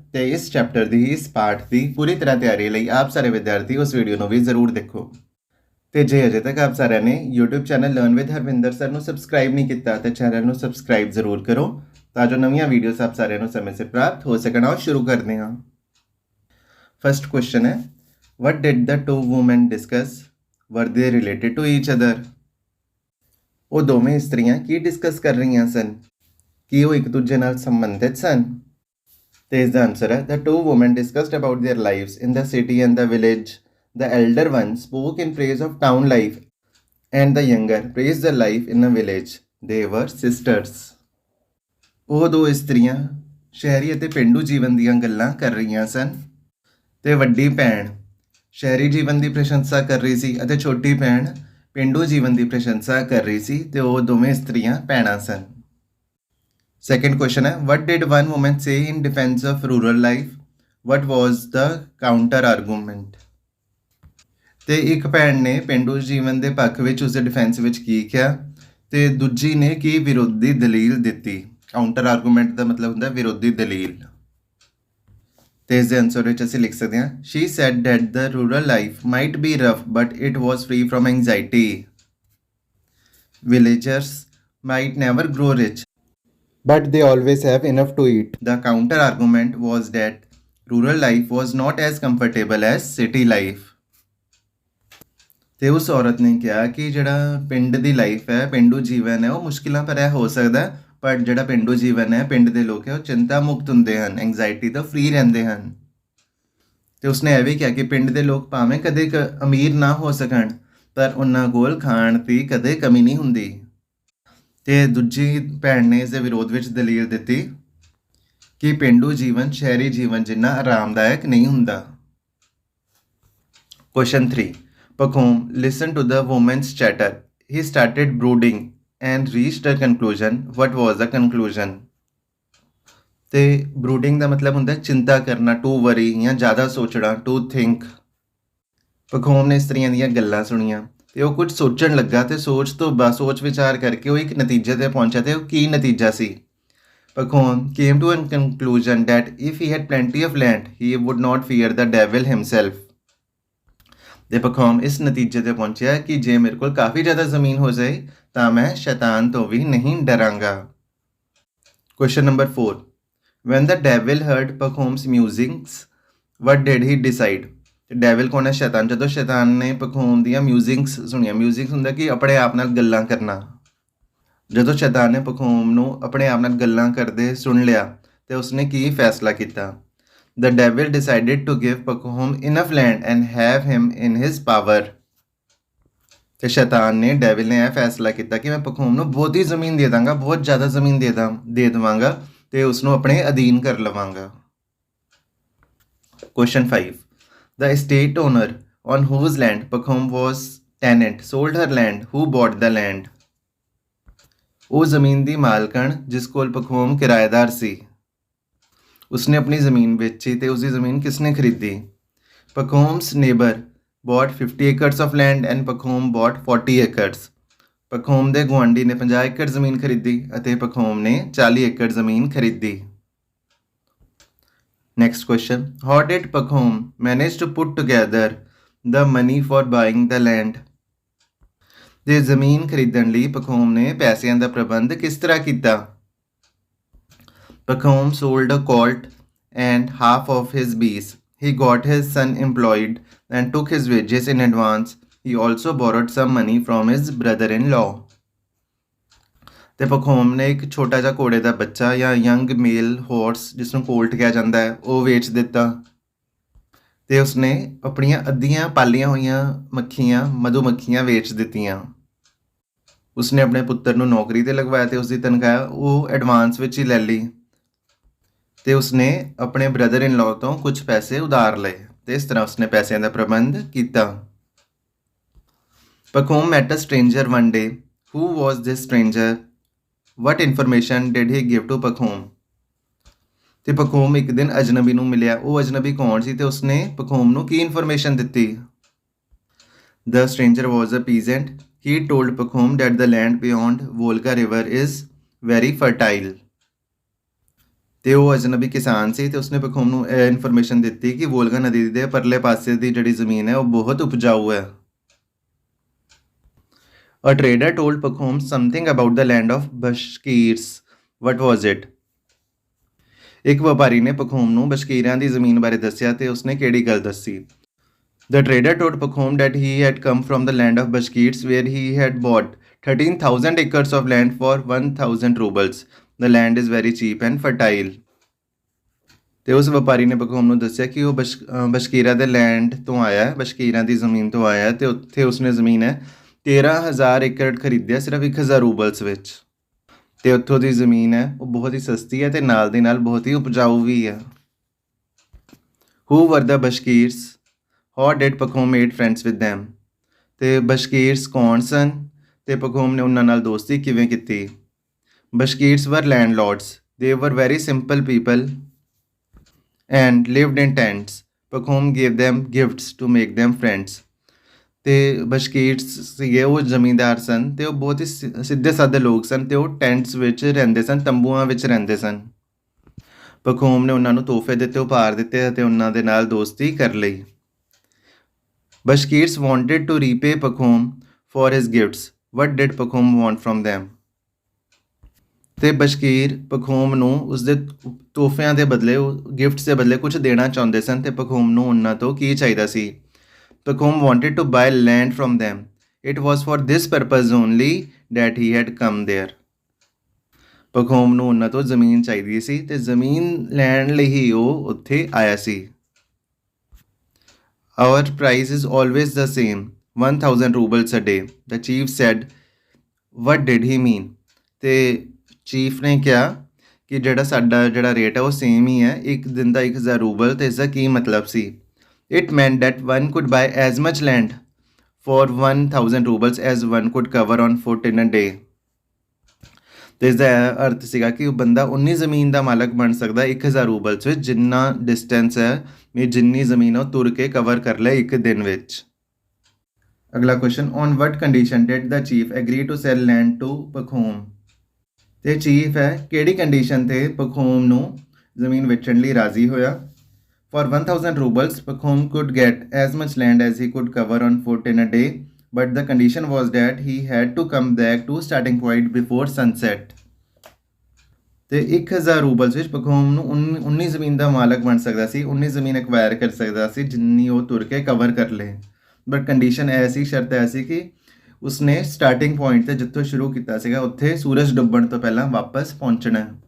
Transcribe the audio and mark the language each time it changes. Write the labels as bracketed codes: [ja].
[pa] ਤੇ ਇਸ ਚੈਪਟਰ ਦੀ ਇਸ ਪਾਠ ਦੀ ਪੂਰੀ ਤਰ੍ਹਾਂ ਤਿਆਰੀ ਲਈ ਆਪ ਸਾਰੇ ਵਿਦਿਆਰਥੀ ਉਸ ਵੀਡੀਓ ਨੂੰ ਵੀ ਜ਼ਰੂਰ ਦੇਖੋ। ਤੇ ਜੇ ਅਜੇ ਤੱਕ ਆਪ ਸਾਰਿਆਂ ਨੇ YouTube channel learn with Harvinder sir ਨੂੰ ਸਬਸਕ੍ਰਾਈਬ ਨਹੀਂ ਕੀਤਾ ਤਾਂ ਚੈਨਲ ਨੂੰ ਸਬਸਕ੍ਰਾਈਬ ਜ਼ਰੂਰ ਕਰੋ ਤਾਂ ਜੋ ਨਵੀਆਂ ਵੀਡੀਓਜ਼ ਆਪ ਸਾਰਿਆਂ ਨੂੰ ਸਮੇਂ ਸਿਰ ਪ੍ਰਾਪਤ ਹੋ ਸਕਣ। ਆਓ ਸ਼ੁਰੂ ਕਰਦੇ ਹਾਂ। ਫਸਟ ਕੁਐਸਚਨ ਹੈ, [en] what did the two women discuss? Were they related to each other? [pa] ਉਹ ਦੋਵੇਂ ਇਸਤਰੀਆਂ ਕੀ ਡਿਸਕਸ ਕਰ ਰਹੀਆਂ ਸਨ? ਕਿ ਉਹ ਇੱਕ ਦੂਜੇ ਨਾਲ ਸੰਬੰਧਿਤ ਸਨ? ਤੇ ਇਸ ਦਾ ਆਨਸਰ ਹੈ, [en] the two women discussed about their lives in the city and the village. The elder one spoke in praise of town life and the younger praised the life in a village. They were sisters. [pa] ਉਹ ਦੋ ਇਸਤਰੀਆਂ ਸ਼ਹਿਰੀ ਅਤੇ ਪਿੰਡੂ ਜੀਵਨ ਦੀਆਂ ਗੱਲਾਂ ਕਰ ਰਹੀਆਂ ਸਨ ਤੇ ਵੱਡੀ ਭੈਣ ਸ਼ਹਿਰੀ ਜੀਵਨ ਦੀ ਪ੍ਰਸ਼ੰਸਾ ਕਰ ਰਹੀ ਸੀ ਅਤੇ ਛੋਟੀ ਭੈਣ ਪਿੰਡੂ ਜੀਵਨ ਦੀ ਪ੍ਰਸ਼ੰਸਾ ਕਰ ਰਹੀ ਸੀ ਤੇ ਉਹ ਦੋਵੇਂ ਇਸਤਰੀਆਂ ਭੈਣਾਂ ਸਨ। [en] Second question [hi] है, [en] what did one woman say in defense of rural life? What was the counter argument? [pa] ਤੇ ਇੱਕ ਭੈਣ ਨੇ ਪਿੰਡੂ ਜੀਵਨ ਦੇ ਪੱਖ ਵਿੱਚ ਉਸਦੇ ਡਿਫੈਂਸ ਵਿੱਚ ਕੀ ਕਿਹਾ ਤੇ ਦੂਜੀ ਨੇ ਕੀ ਵਿਰੋਧੀ ਦਲੀਲ ਦਿੱਤੀ। ਕਾਊਂਟਰ ਆਰਗੂਮੈਂਟ ਦਾ ਮਤਲਬ ਹੁੰਦਾ ਵਿਰੋਧੀ ਦਲੀਲ। ਤੇ ਇਸ ਦੇ ਆਨਸਰ ਵਿੱਚ ਅਸੀਂ ਲਿਖ ਸਕਦੇ ਹਾਂ, [en] she said that the rural life might be rough but it was free from anxiety. Villagers might never grow rich but they always have enough to eat. The counter argument was that rural life was not as comfortable as city life. [pa] ਤੇ ਉਸ ਔਰਤ ਨੇ ਕਿਹਾ ਕਿ ਜਿਹੜਾ ਪਿੰਡ ਦੀ life ਹੈ, ਪਿੰਡੂ ਜੀਵਨ ਹੈ, ਉਹ ਮੁਸ਼ਕਿਲਾਂ ਭਰਿਆ ਹੋ ਸਕਦਾ, ਪਰ ਜਿਹੜਾ ਪਿੰਡੂ ਜੀਵਨ ਹੈ, ਪਿੰਡ ਦੇ ਲੋਕ ਹੈ, ਉਹ ਚਿੰਤਾ ਮੁਕਤ ਹੁੰਦੇ ਹਨ, ਐਂਗਜ਼ਾਇਟੀ ਤੋਂ ਫ੍ਰੀ ਰਹਿੰਦੇ ਹਨ। ਤੇ ਉਸਨੇ ਇਹ ਵੀ ਕਿਹਾ ਕਿ ਪਿੰਡ ਦੇ ਲੋਕ ਭਾਵੇਂ ਕਦੇ ਅਮੀਰ ਨਾ ਹੋ ਸਕਣ ਪਰ ਉਹਨਾਂ ਕੋਲ ਖਾਣ ਦੀ ਕਦੇ ਕਮੀ ਨਹੀਂ ਹੁੰਦੀ। ਤੇ ਦੂਜੀ ਭੈਣ ਨੇ ਇਸ ਦੇ ਵਿਰੋਧ ਵਿੱਚ ਦਲੀਲ ਦਿੱਤੀ ਕਿ ਪਿੰਡੂ ਜੀਵਨ ਸ਼ਹਿਰੀ ਜੀਵਨ ਜਿੰਨਾ ਆਰਾਮਦਾਇਕ ਨਹੀਂ ਹੁੰਦਾ। [en] Question 3, Pakhom listened to the woman's chatter. He started brooding and reached a conclusion. What was the conclusion? [pa] ਤੇ brooding ਦਾ ਮਤਲਬ ਹੁੰਦਾ ਚਿੰਤਾ ਕਰਨਾ, [en] to worry [pa] ਜਾਂ ਜ਼ਿਆਦਾ ਸੋਚਣਾ, [en] to think। [pa] ਪਖੋਮ ਨੇ ਇਸਤਰੀਆਂ ਦੀਆਂ ਗੱਲਾਂ ਸੁਣੀਆਂ ਤੇ ਉਹ ਕੁਝ ਸੋਚਣ ਲੱਗਾ ਤੇ ਸੋਚ ਵਿਚਾਰ ਕਰਕੇ ਉਹ ਇੱਕ ਨਤੀਜੇ ਤੇ ਪਹੁੰਚਿਆ ਤੇ ਉਹ ਕੀ ਨਤੀਜਾ ਸੀ? [en] Pakhom came to a conclusion that if he had plenty of land, he would not fear the devil himself. [pa] ਤੇ ਪਖੋਮ ਇਸ ਨਤੀਜੇ ਤੇ ਪਹੁੰਚਿਆ ਕਿ ਜੇ ਮੇਰੇ ਕੋਲ ਕਾਫੀ ਜ਼ਿਆਦਾ ਜ਼ਮੀਨ ਹੋ ਜਾਏ ਤਾਂ ਮੈਂ ਸ਼ੈਤਾਨ ਤੋਂ ਵੀ ਨਹੀਂ ਡਰਾਂਗਾ। [en] Question number 4, when the devil heard Pakhom's musings, what did he decide? [pa] Devil ਕੌਣ ਹੈ? ਸ਼ੈਤਾਨ। ਜਦੋਂ ਸ਼ੈਤਾਨ ਨੇ ਪਖੋਮ ਦੀਆਂ ਮਿਊਜ਼ਿੰਗਸ ਸੁਣੀਆਂ, ਮਿਊਜ਼ਿੰਗਸ ਹੁੰਦਾ ਕਿ ਆਪਣੇ ਆਪ ਨਾਲ ਗੱਲਾਂ ਕਰਨਾ। ਜਦੋਂ ਸ਼ੈਤਾਨ ਨੇ ਪਖੋਮ ਨੂੰ ਆਪਣੇ ਆਪ ਨਾਲ ਗੱਲਾਂ ਕਰਦੇ ਸੁਣ ਲਿਆ ਤੇ ਉਸਨੇ ਕੀ ਫੈਸਲਾ ਕੀਤਾ? [en] The devil decided to give Pakhom enough land and have him in his power. [pa] ਤੇ ਸ਼ੈਤਾਨ ਨੇ, ਡੈਵਿਲ ਨੇ ਇਹ ਫੈਸਲਾ ਕੀਤਾ ਕਿ ਮੈਂ ਪਖੋਮ ਨੂੰ ਬਹੁਤੀ ਜ਼ਮੀਨ ਦੇ ਦਾਂਗਾ, ਬਹੁਤ ਜ਼ਿਆਦਾ ਜ਼ਮੀਨ ਦੇ ਦੇਵਾਂਗਾ ਤੇ ਉਸਨੂੰ ਆਪਣੇ ਅਧੀਨ ਕਰ ਲਵਾਂਗਾ। [en] Question 5, the estate owner on whose land Pakhom was tenant sold her land. Who bought the land? [pa] ਉਹ ਜ਼ਮੀਨ ਦੀ ਮਾਲਕਣ ਜਿਸ ਕੋਲ ਪਖੋਮ ਕਿਰਾਏਦਾਰ ਸੀ, ਉਸਨੇ ਆਪਣੀ ਜ਼ਮੀਨ ਵੇਚੀ ਤੇ ਉਸਦੀ ਜ਼ਮੀਨ ਕਿਸਨੇ ਖਰੀਦੀ? [en] Pakhom's neighbor bought 50 acres of land and Pakhom bought 40 acres. [pa] ਪਖੋਮ ਦੇ ਗੁਆਂਢੀ ਨੇ 50 ਏਕੜ ਜ਼ਮੀਨ ਖਰੀਦੀ ਅਤੇ ਪਖੋਮ ਨੇ 40 ਏਕੜ ਜ਼ਮੀਨ ਖਰੀਦੀ। [en] Next question, how did Pakhom manage to put together the money for buying the land? [pa] ਤੇ ਜ਼ਮੀਨ ਖਰੀਦਣ ਲਈ ਪਖੋਮ ਨੇ ਪੈਸਿਆਂ ਦਾ ਪ੍ਰਬੰਧ ਕਿਸ ਤਰ੍ਹਾਂ ਕੀਤਾ? [en] Pakhom sold a colt and half of his bees. He got his son employed and took his wages in advance. He also borrowed some money from his brother-in-law. [pa] ਤੇ ਪਖੋਮ ਨੇ ਇੱਕ ਛੋਟਾ ਜਿਹਾ ਘੋੜੇ ਦਾ ਬੱਚਾ ਜਾਂ ਯੰਗ ਮੇਲ ਹਾਰਸ ਜਿਸ ਨੂੰ ਕੋਲਟ ਕਿਹਾ ਜਾਂਦਾ ਹੈ ਉਹ ਵੇਚ ਦਿੱਤਾ ਤੇ ਉਸਨੇ ਆਪਣੀਆਂ ਅੱਧੀਆਂ ਪਾਲੀਆਂ ਹੋਈਆਂ ਮਧੂ ਮੱਖੀਆਂ ਵੇਚ ਦਿੱਤੀਆਂ। ਉਸਨੇ ਆਪਣੇ ਪੁੱਤਰ ਨੂੰ ਨੌਕਰੀ ਤੇ ਲਗਵਾਇਆ ਤੇ ਉਸਦੀ ਤਨਖਾਹ ਉਹ ਐਡਵਾਂਸ ਵਿੱਚ ਹੀ ਲੈ ਲਈ। ਤੇ ਉਸਨੇ ਆਪਣੇ ਬ੍ਰਦਰ ਇਨ ਲਾਅ ਤੋਂ ਕੁਝ ਪੈਸੇ ਉਧਾਰ ਲਏ ਤੇ ਇਸ ਤਰ੍ਹਾਂ ਉਸਨੇ ਪੈਸਿਆਂ ਦਾ ਪ੍ਰਬੰਧ ਕੀਤਾ। [en] Pacom met a stranger one day. Who was this stranger? What information did he give to Pacom? [pa] ਤੇ ਪਖੋਮ ਇੱਕ ਦਿਨ ਅਜਨਬੀ ਨੂੰ ਮਿਲਿਆ। ਉਹ ਅਜਨਬੀ ਕੌਣ ਸੀ ਤੇ ਉਸਨੇ ਪਖੋਮ ਨੂੰ ਕੀ ਇਨਫੋਰਮੇਸ਼ਨ ਦਿੱਤੀ? [en] The stranger was a peasant. He told Pacom that the land beyond Volga river is very fertile. [pa] ਤੇ ਉਹ ਅਜਨਬੀ ਕਿਸਾਨ ਸੀ ਤੇ ਉਸਨੇ ਪਖੋਮ ਨੂੰ ਇਹ ਇਨਫੋਰਮੇਸ਼ਨ ਦਿੱਤੀ ਕਿ ਵੋਲਗਾ ਨਦੀ ਦੇ ਪਰਲੇ ਪਾਸੇ ਦੀ ਜਿਹੜੀ ਜ਼ਮੀਨ ਹੈ ਉਹ ਬਹੁਤ ਉਪਜਾਊ ਹੈ। [en] A trader told Pacom something about the land of Bashkirs. What was it? [pa] ਇੱਕ ਵਪਾਰੀ ਨੇ ਪਖੋਮ ਨੂੰ ਬਸ਼ਕੀਰਾਂ ਦੀ ਜ਼ਮੀਨ ਬਾਰੇ ਦੱਸਿਆ ਤੇ ਉਸਨੇ ਕਿਹੜੀ ਗੱਲ ਦੱਸੀ? [en] The trader told Pacom that he had come from the land of Bashkirs where he had bought 13,000 acres of land for 1,000 rubles. The land is very cheap and fertile. [pa] ਤੇ ਉਸ ਵਪਾਰੀ ਨੇ ਪਖੋਮ ਨੂੰ ਦੱਸਿਆ ਕਿ ਉਹ ਬਸ਼ਕੀਰਾ ਦੇ ਲੈਂਡ ਤੋਂ ਆਇਆ, ਬਸ਼ਕੀਰਾਂ ਦੀ ਜ਼ਮੀਨ ਤੋਂ ਆਇਆ ਤੇ ਉੱਥੇ ਉਸਨੇ ਜ਼ਮੀਨ ਹੈ 13,000 ਏਕੜ ਖਰੀਦਿਆ ਸਿਰਫ 1,000 ਰੂਬਲਸ ਵਿੱਚ। ਤੇ ਉੱਥੋਂ ਦੀ ਜ਼ਮੀਨ ਹੈ ਉਹ ਬਹੁਤ ਹੀ ਸਸਤੀ ਹੈ ਤੇ ਨਾਲ ਦੀ ਨਾਲ ਬਹੁਤ ਹੀ ਉਪਜਾਊ ਵੀ ਹੈ। [en] Who were the Bashkirs? How did Pacom made friends with them? [pa] ਤੇ ਬਸ਼ਕੀਰਸ ਕੌਣ ਸਨ ਤੇ ਪਖੋਮ ਨੇ ਉਹਨਾਂ ਨਾਲ ਦੋਸਤੀ ਕਿਵੇਂ ਕੀਤੀ? [en] Bashkirs were landlords. They were very simple people and lived in tents. Pacom gave them gifts to make them friends. [pa] ਤੇ ਬਸ਼ਕੀਰਸ ਸੀਗੇ ਉਹ ਜ਼ਮੀਂਦਾਰ ਸਨ ਤੇ ਉਹ ਬਹੁਤ ਹੀ ਸਿੱਧੇ ਸਾਦੇ ਲੋਕ ਸਨ ਤੇ ਉਹ ਟੈਂਟਸ ਵਿੱਚ ਰਹਿੰਦੇ ਸਨ, ਤੰਬੂਆਂ ਵਿੱਚ ਰਹਿੰਦੇ ਸਨ। ਪਖੋਮ ਨੇ ਉਹਨਾਂ ਨੂੰ ਤੋਹਫੇ ਦਿੱਤੇ, ਉਪਹਾਰ ਦਿੱਤੇ ਅਤੇ ਉਹਨਾਂ ਦੇ ਨਾਲ ਦੋਸਤੀ ਕਰ ਲਈ। [en] Bashkirs wanted to repay Pakhom for his gifts. What did Pakhom want from them? [pa] ਤੇ ਬਸ਼ਕੀਰ ਪਖੋਮ ਨੂੰ ਉਸਦੇ ਤੋਹਫਿਆਂ ਦੇ ਬਦਲੇ, ਗਿਫਟਸ ਦੇ ਬਦਲੇ ਕੁਝ ਦੇਣਾ ਚਾਹੁੰਦੇ ਸਨ ਤੇ ਪਖੋਮ ਨੂੰ ਉਹਨਾਂ ਤੋਂ ਕੀ ਚਾਹੀਦਾ ਸੀ? [en] Pacom wanted to buy land from them. It was for this purpose only that he had come there. [pa] ਪਖੋਮ ਨੂੰ ਉਹਨਾਂ ਤੋਂ ਜ਼ਮੀਨ ਚਾਹੀਦੀ ਸੀ ਤੇ ਜ਼ਮੀਨ ਲੈਣ ਲਈ ਹੀ ਉਹ ਉੱਥੇ ਆਇਆ ਸੀ। [en] Our price is always the same, 1,000 rubles a day. The chief said, what did he mean? [pa] ਤੇ ਚੀਫ ਨੇ ਕਿਹਾ ਕਿ ਜਿਹੜਾ ਰੇਟ ਹੈ ਉਹ ਸੇਮ ਹੀ ਹੈ, ਇੱਕ ਦਿਨ ਦਾ 1,000 ਰੂਬਲ। ਤੇ ਇਸ ਦਾ ਕੀ ਮਤਲਬ ਸੀ? [en] It meant that one could buy as much land for 1,000 rubles as one could cover on foot in a day. [pa] ਤੇ ਇਸ ਦਾ ਅਰਥ ਸੀਗਾ ਕਿ ਉਹ ਬੰਦਾ ਉਨੀ ਜ਼ਮੀਨ ਦਾ ਮਾਲਕ ਬਣ ਸਕਦਾ 1,000 ਰੂਬਲਸ ਵਿੱਚ, ਜਿੰਨਾ ਡਿਸਟੈਂਸ ਹੈ ਜਿੰਨੀ ਜ਼ਮੀਨ ਉਹ ਤੁਰ ਕੇ ਕਵਰ ਕਰ ਲੈ ਇੱਕ ਦਿਨ ਵਿੱਚ। ਅਗਲਾ question, [en] On what condition did the chief agree to sell land to Pakhom? [pa] ਤੇ ਚੀਫ ਹੈ ਕਿਹੜੀ ਕੰਡੀਸ਼ਨ ਤੇ ਪਖੋਮ ਨੂੰ ਜ਼ਮੀਨ ਵੇਚਣ ਲਈ ਰਾਜ਼ੀ ਹੋਇਆ? [en] For 1,000 rubles, Pacom could get as much land as he could cover on foot in a day, but the condition was that he had to come back to starting point before sunset. [pa] ਤੇ 1,000 ਰੂਬਲਸ ਵਿੱਚ ਪਖੋਮ ਨੂੰ ਉਨੀ ਜ਼ਮੀਨ ਦਾ ਮਾਲਕ ਬਣ ਸਕਦਾ ਸੀ, ਉਨੀ ਜ਼ਮੀਨ ਐਕਵਾਇਰ ਕਰ ਸਕਦਾ ਸੀ ਜਿੰਨੀ ਉਹ ਤੁਰ ਕੇ ਕਵਰ ਕਰ ਲੇ। ਬਟ ਕੰਡੀਸ਼ਨ ਐਸੀ, ਸ਼ਰਤ ਐਸੀ ਕਿ ਉਸਨੇ ਸਟਾਰਟਿੰਗ ਪੁਆਇੰਟ ਤੇ ਜਿੱਥੋਂ ਸ਼ੁਰੂ ਕੀਤਾ ਸੀਗਾ ਉੱਥੇ ਸੂਰਜ ਡੁੱਬਣ ਤੋਂ ਪਹਿਲਾਂ ਵਾਪਸ ਪਹੁੰਚਣਾ।